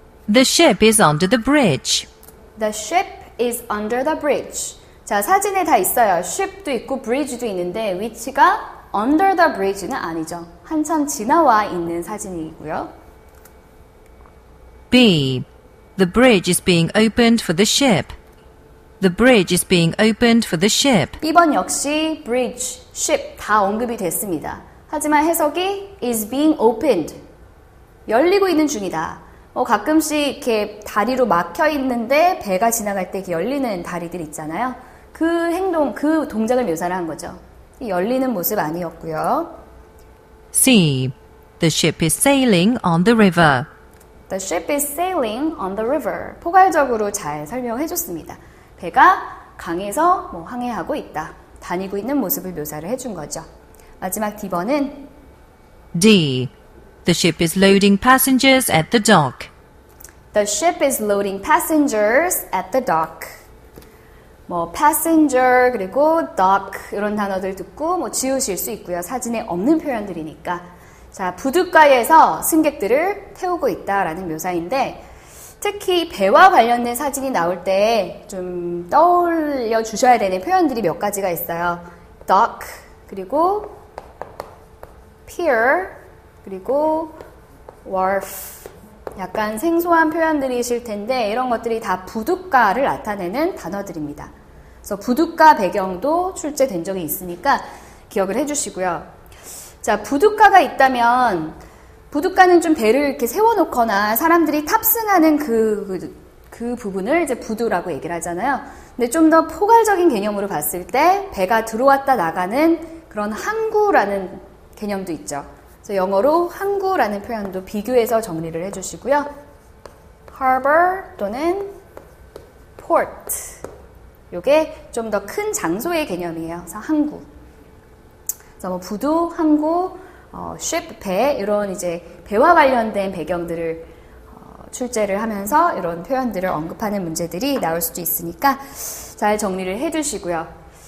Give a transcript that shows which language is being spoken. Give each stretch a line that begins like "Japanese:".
English: The ship is under the bridge. The ship is under the bridge.
Korean: 자, 사진에 다 있어요. ship도 있고 bridge도 있는데 위치가
English: under the bridge
Korean: 는 아니죠. 한참 지나와 있는 사진이고요.
English: B. The bridge is being opened for the ship. The bridge is being opened for the ship.
Korean: B번 역시 bridge, ship 다 언급이 됐습니다. 하지만 해석이
English: is being opened.
Korean: 열리고 있는 중이다. 가끔씩 이렇게 다리로 막혀 있는데 배가 지나갈 때 열리는 다리들 있잖아요. 그 행동, 그 동작을 묘사를 한 거죠. 열리는 모습 아니었고요.
English: C. The ship is sailing on the river. The ship is sailing on the river.
Korean: 포괄적으로 잘 설명해 줬습니다. 배가 강에서 항해하고 있다. 다니고 있는 모습을 묘사를 해준 거죠. 마지막 D번은
English: D. The ship is loading passengers at the dock. The ship is loading passengers at the dock.
Korean: passenger 그리고 dock 이런 단어들 듣고 지우실 수 있고요. 사진에 없는 표현들이니까. 자, 부둣가에서 승객들을 태우고 있다라는 묘사인데 특히 배와 관련된 사진이 나올 때 좀 떠올려 주셔야 되는 표현들이 몇 가지가 있어요.
English: dock 그리고 pier 그리고 wharf.
Korean: 약간 생소한 표현들이실 텐데 이런 것들이 다 부둣가를 나타내는 단어들입니다. 그래서 부둣가 배경도 출제된 적이 있으니까 기억을 해주시고요. 자, 부둣가가 있다면 부둣가는 좀 배를 이렇게 세워놓거나 사람들이 탑승하는 그 부분을 이제 부두라고 얘기를 하잖아요. 근데 좀 더 포괄적인 개념으로 봤을 때 배가 들어왔다 나가는 그런 항구라는 개념도 있죠. 그래서 영어로 항구라는 표현도 비교해서 정리를 해주시고요.
English: harbor 또는 port.
Korean: 요게 좀 더 큰 장소의 개념이에요. 그래서 항구. 그래서 뭐 부두, 항구, ship, 배 이런 이제 배와 관련된 배경들을 출제를 하면서 이런 표현들을 언급하는 문제들이 나올 수도 있으니까 잘 정리를 해두시고요.